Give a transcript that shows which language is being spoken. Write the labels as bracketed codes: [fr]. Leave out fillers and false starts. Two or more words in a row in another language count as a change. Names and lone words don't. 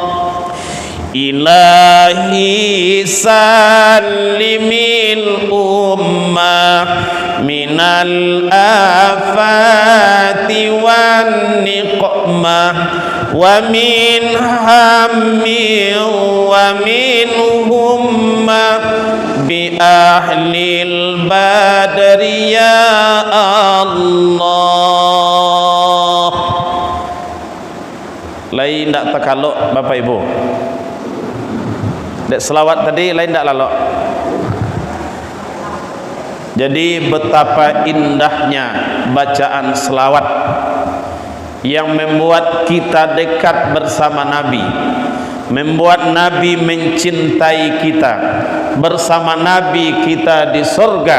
[ar] إلهي سلم الأمة من الآفات والنقمة ومن هم ومن غمة بأهل البدر يا الله. [mad] Lain tak takaluk Bapak Ibu. Dek selawat tadi lain tak lalok. [id] Jadi betapa indahnya bacaan selawat yang membuat kita dekat bersama Nabi, membuat Nabi mencintai kita, bersama Nabi kita di surga.